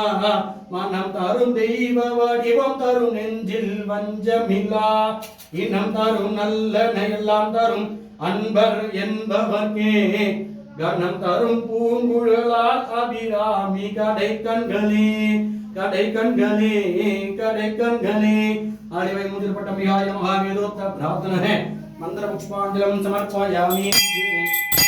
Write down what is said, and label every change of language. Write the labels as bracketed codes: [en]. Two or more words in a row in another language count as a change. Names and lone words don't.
[ta] மனம் தரும் தெய்வ வடிவம் தரும் நெஞ்சில் வஞ்சமில்லா இனம் தரும் நல்லன எல்லாம் தரும் அன்பர் என்பவர்க்கே கணம் தரும் பூங்குழலால் அபிராமி கடை கண்களே கடை கண்களே கடை கண்களே [sa] आदिवै मुद्रपट्टम्बिकाय नमः वेदोक्त प्रार्थना है मंत्र पुष्पांजलि समर्पयामि।